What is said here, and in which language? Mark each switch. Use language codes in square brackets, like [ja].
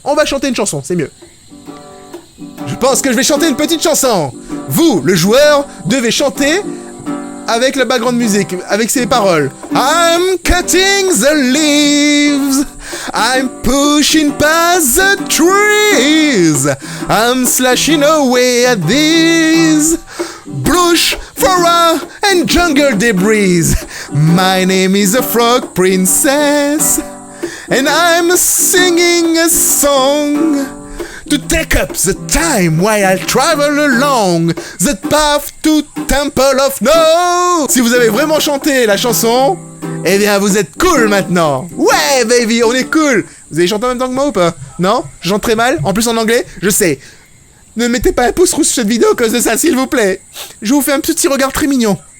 [fr] On va chanter une chanson, c'est mieux. Je pense que je vais chanter une petite chanson. Vous, le joueur, devez chanter avec la background music, avec ses paroles. [en] I'm cutting the leaves, I'm pushing past the trees, I'm slashing away at these brush, flora and jungle debris. My name is a frog princess, and I'm singing a song to take up the time while I travel along the path to Temple of No. [fr] Si vous avez vraiment chanté la chanson, eh bien vous êtes cool maintenant. Ouais baby, on est cool. Vous avez chanté en même temps que moi ou pas? Non? Je chante très mal, en plus en anglais, je sais. Ne mettez pas un pouce rouge sur cette vidéo à cause de ça, s'il vous plaît. Je vous fais un petit regard très mignon.